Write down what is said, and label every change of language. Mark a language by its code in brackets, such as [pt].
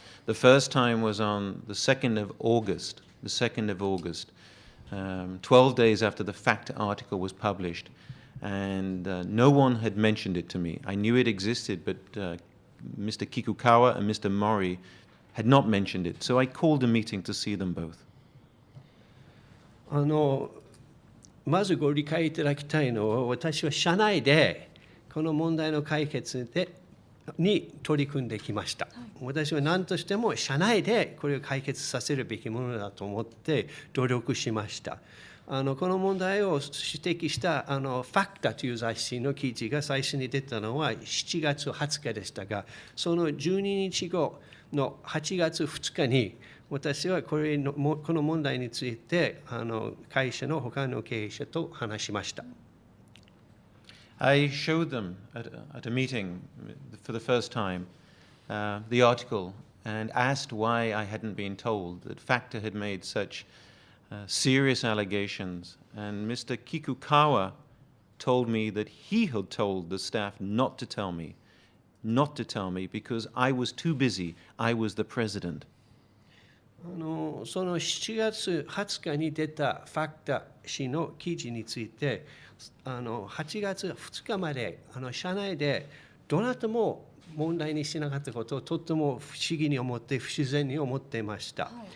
[en] The first time was on the 2nd of August, 12 days after the fact article was published. And no one had mentioned it to me. I knew it existed, but Mr. Kikukawa and Mr. Mori had not mentioned it. So I called a meeting to see them both. [ja] まずご理解いただきたいのは私は社内でこの問題の解決に取り組んできました。私は何としても社内でこれを解決させるべきものだと思って努力しました。この問題を指摘したファクタという雑誌の記事が最初に出たのは7月20日でしたが、その12日後の8月2日に私はこの問題について会社の他の経営者と話しました。 [en] I showed them at a meeting for the first time the article and asked why I hadn't been told that Factor had made such serious allegations. And Mr. Kikukawa told me that he had told the staff not to tell me because I was too busy. I was the president. [ja] その7月20日に出たファクタ誌の記事について8月2日まで社内でどなたも問題にしなかったことをとっても不思議に思って不自然に思っていました。